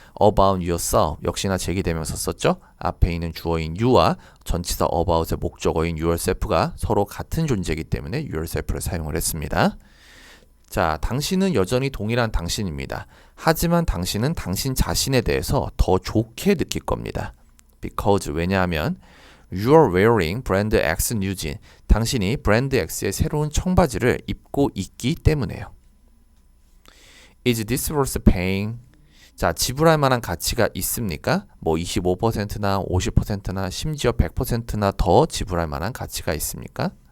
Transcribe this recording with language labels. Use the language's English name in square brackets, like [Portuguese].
[English] about yourself, [Korean] 역시나 제기대명사 썼죠? 앞에 있는 주어인 you와 전치사 about의 목적어인 yourself가 서로 같은 존재이기 때문에 yourself를 사용을 했습니다. 자, 당신은 여전히 동일한 당신입니다. 하지만 당신은 당신 자신에 대해서 더 좋게 느낄 겁니다. [English] because, [Korean] 왜냐하면 [English] You are wearing brand X new jeans. [Korean] 당신이 브랜드 X의 새로운 청바지를 입고 있기 때문에요. [English] Is this worth paying? [Korean] 자, 지불할 만한 가치가 있습니까? 뭐 25%나 50%나 심지어 100%나 더 지불할 만한 가치가 있습니까?